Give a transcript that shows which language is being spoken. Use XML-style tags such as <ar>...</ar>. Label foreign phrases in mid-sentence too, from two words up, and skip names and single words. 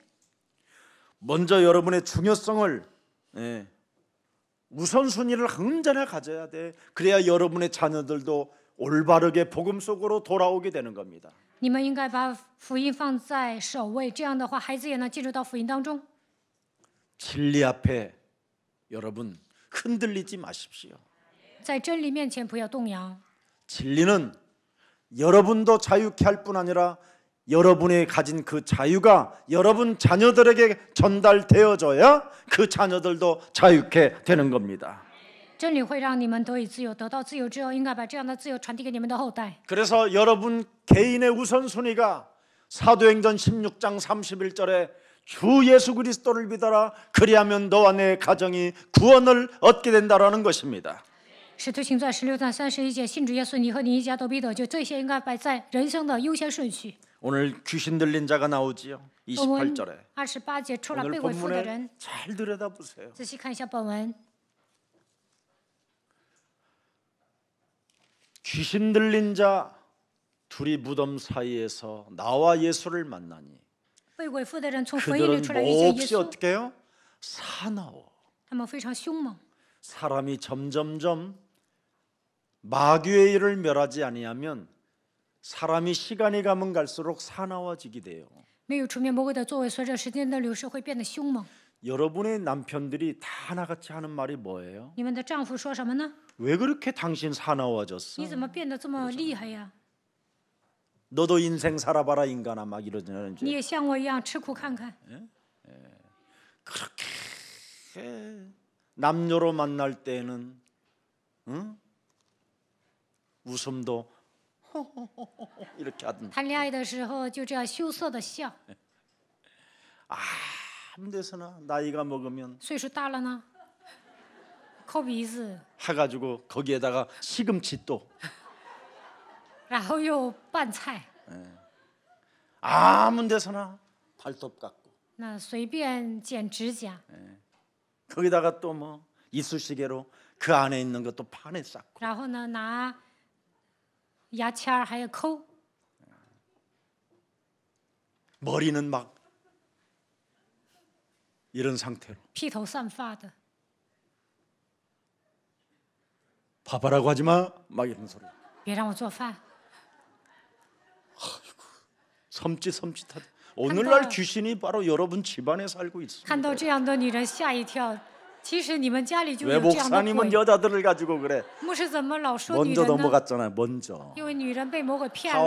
<ko>먼저 여러분의 중요성을 우선순위를 흔전히 가져야 돼. 그래야 여러분의 자녀들도 올바르게 복음 속으로 돌아오게 되는 겁니다.</ko> <zh>你们应该把福音放在首位，这样的话，孩子也能进入到福音当中。</zh> <ko>진리 앞에 여러분 흔들리지 마십시오.</ko> <zh>在真理面前不要动摇。</zh> <ko>진리는 여러분도 자유케 할 뿐 아니라 여러분이 가진 그 자유가 여러분 자녀들에게 전달되어져야 그 자녀들도 자유케 되는 겁니다.</ko> <zh>真理会让你们得以自由，得到自由之后，应该把这样的自由传递给你们的后代。</zh> <ko>그래서 여러분 개인의 우선순위가 사도행전 16장 31절에 주 예수 그리스도를 믿어라. 그리하면 너와 내 가정이 구원을 얻게 된다라는 것입니다.</ko> <zh>使徒行传16章31节，信主耶稣，你和你一家都必得救。这些应该摆在人生的优先顺序。</zh> <ko>오늘 귀신 들린 자가 나오지요. 28절에.</ko> <zh>28 节出来</zh> <ko>오늘</ko> <zh>被鬼附的</zh> <ko>본문에</ko> <zh>人，</zh> <ko>잘 들여다보세요.</ko> <zh>仔细看一下本文。</zh> <ko>귀신 들린 자 둘이 무덤 사이에서 나와 예수를 만나니</ko> <zh>被鬼附的人从坟茔里</zh> <ko>그들은</ko> <zh>出来遇见耶</zh> <ko>몹시</ko> <zh>稣，</zh> <ko>어떻게 해요? 사나워.</ko> <zh>他们非常凶猛。</zh> <ko>사람이 점점점 마귀의 일을 멸하지 아니하면 사람이 시간이 가면 갈수록 사나워지게 돼요.</ko> <zh>没有除灭魔鬼的作为，随着时间的流逝会变得凶猛。</zh> <ko>여러분의 남편들이 다 하나같이 하는 말이 뭐예요?</ko> <zh>你们的丈夫说什么呢？</zh> <ko>왜 그렇게 당신 사나워졌어?</ko> <zh>你怎么变得这么厉害呀？</zh> <ko>너도 인생 살아봐라 인간아 막 이러잖아요.</ko> <zh>你也像我一样吃苦看看。</zh> <ko>그렇게 남녀로 만날 때는 웃음도 이렇게 하던</ko> <zh>谈恋爱的时候就这样羞涩的笑，</zh> <ko>아무 데서나 나이가 먹으면</ko> <zh>岁数大了呢，抠鼻子，</zh> <ko>해가지고 거기에다가 시금치 또</ko> <zh>然后又拌菜，</zh> <ko>아무 데서나 발톱 깎고</ko> <zh>那随便剪指甲，</zh> <ko>거기다가 또 뭐 이쑤시개로 그 안에 있는 것도 판에 쌓고</ko> <zh>然后呢拿牙签儿还要抠，</zh> <ko>머리는 막 이런 상태로</ko> <zh>披头散发的。</zh> <ko>밥하라고 하지 마 막 이런 소리</ko> <zh>别让我做饭，</zh> <ko>섬찟하다. 오늘날 귀신이 바로 여러분 집안에 살고</ko> <zh>看到</zh> <ko>있습니다.</ko> <zh>这样的女人吓一跳。其实你们家里就</zh> <ko>왜</ko> <zh>有这样的</zh> <ko>목사님은</ko> <zh>鬼。</zh> <ko>여자들을 가지고 그래?</ko> <zh>牧师怎么老说女</zh> <ko>먼저</ko> <zh>人呢？</zh> <ko>넘어갔잖아요. 먼저</ko> <zh>因为女人被魔鬼骗了，</zh>